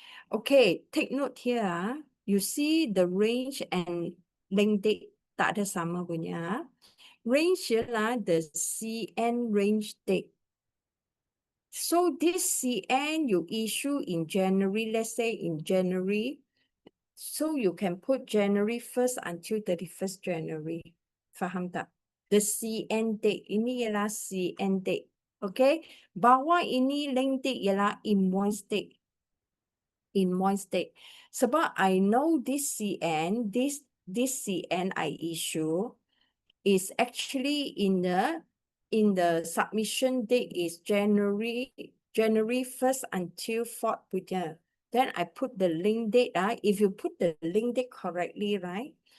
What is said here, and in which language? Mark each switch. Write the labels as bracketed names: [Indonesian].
[English] Okay, take note here. You see the range and link date [Malay] tak ada sama punya. [English] Range ialah the CN range date. So this CN you issue in January, let's say in January, so you can put January 1st until 31st January. [Malay] Faham tak? [English] The CN date, [Malay] ini ialah [English] CN date. Okay, [Malay] bawah ini [English] link date ialah invoice date. Invoice date. Sebab I know this CN, this CN I issue is actually in the submission date is January 1st until 4th punya. Then I put the link date. If you put the link date correctly, right?